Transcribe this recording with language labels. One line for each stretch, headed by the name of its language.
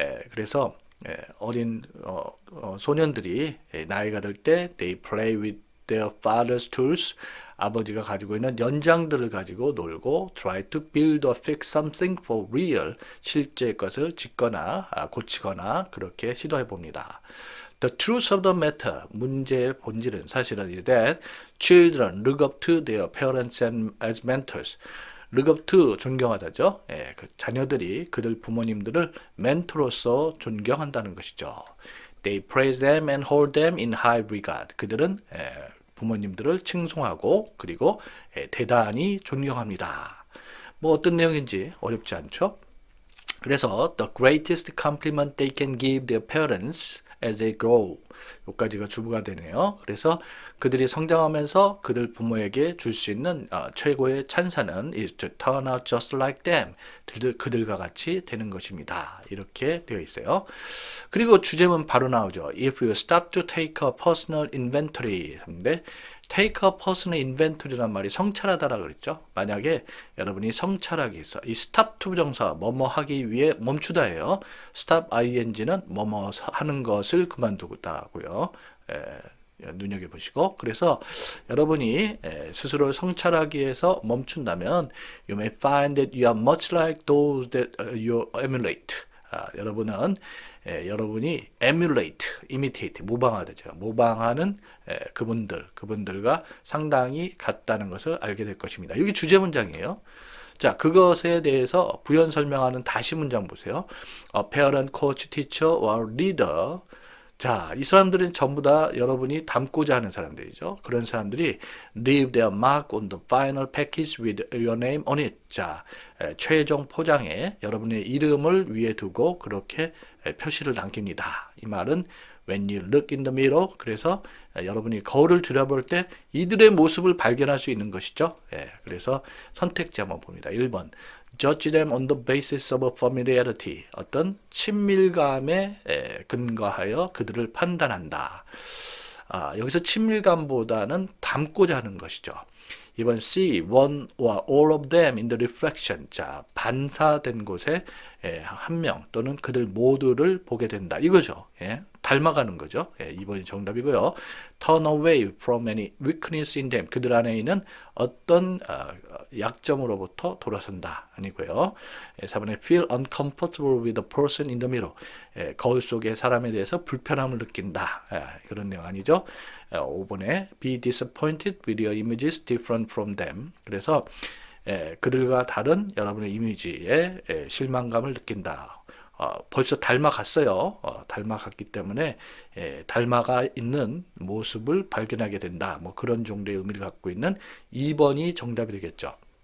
Korean: 그래서 어린 소년들이 나이가 들 때
English: they play with their father's tools,
Korean: 아버지가 가지고 있는 연장들을 가지고 놀고
English: try to build or fix something for real,
Korean: 실제 것을 짓거나 고치거나 그렇게 시도해 봅니다.
English: The truth of the matter,
Korean: 문제의 본질은 사실은
English: is that children look up to their parents as mentors. look up to,
Korean: 존경하다죠. 그 자녀들이 그들 부모님들을 멘토로서 존경한다는 것이죠.
English: They praise them and hold them in high regard.
Korean: 그들은 부모님들을 칭송하고 그리고 대단히 존경합니다. 뭐 어떤 내용인지 어렵지 않죠? 그래서
English: the greatest compliment they can give their parents as they grow.
Korean: 여기까지가 주부가 되네요. 그래서 그들이 성장하면서 그들 부모에게 줄 수 있는 최고의 찬사는
English: is to turn out just like them.
Korean: 그들과 같이 되는 것입니다. 이렇게 되어 있어요. 그리고 주제문 바로 나오죠.
English: If you stop to take a personal inventory.
Korean: 근데 take a personal inventory란 말이 성찰하다라 그랬죠. 만약에 여러분이 성찰하기 위해서 이 stop to 부정사 뭐뭐 하기 위해 멈추다예요. stop ing는 뭐뭐 하는 것을 그만두다고요. 눈여겨보시고 그래서 여러분이 스스로 성찰하기 위해서 멈춘다면
English: you may find that you are much like those that you emulate.
Korean: 여러분은 여러분이 emulate, imitate, 모방하죠. 모방하는 그분들과 상당히 같다는 것을 알게 될 것입니다. 여기 주제 문장이에요. 자, 그것에 대해서 부연 설명하는 다시 문장 보세요.
English: parent, coach, teacher or leader.
Korean: 자, 이 사람들은 전부 다 여러분이 닮고자 하는 사람들이죠. 그런 사람들이
English: leave their mark on the final package with your name on it.
Korean: 자, 최종 포장에 여러분의 이름을 위에 두고 그렇게 표시를 남깁니다. 이 말은
English: when you look in the mirror,
Korean: 그래서 여러분이 거울을 들여볼 때 이들의 모습을 발견할 수 있는 것이죠. 그래서 선택지 한번 봅니다.
English: 1번 judge them on the basis of familiarity.
Korean: 어떤 친밀감에 근거하여 그들을 판단한다. 여기서 친밀감보다는 닮고자 하는 것이죠.
English: 이번 C, one or all of them in the reflection.
Korean: 자, 반사된 곳에 한 명 또는 그들 모두를 보게 된다. 이거죠. 닮아가는 거죠. 2번이 정답이고요.
English: Turn away from any weakness in them.
Korean: 그들 안에 있는 어떤 약점으로부터 돌아선다. 아니고요. 4번에
English: feel uncomfortable with the person in the mirror.
Korean: 거울 속의 사람에 대해서 불편함을 느낀다. 그런 내용 아니죠. 5번에
English: be disappointed with your images different from them.
Korean: 그래서 그들과 다른 여러분의 이미지에 실망감을 느낀다. 벌써 닮아갔어요. 닮아갔기 때문에 닮아가 있는 모습을 발견하게 된다. 뭐 그런 정도의 의미를 갖고 있는 2번이 정답이 되겠죠.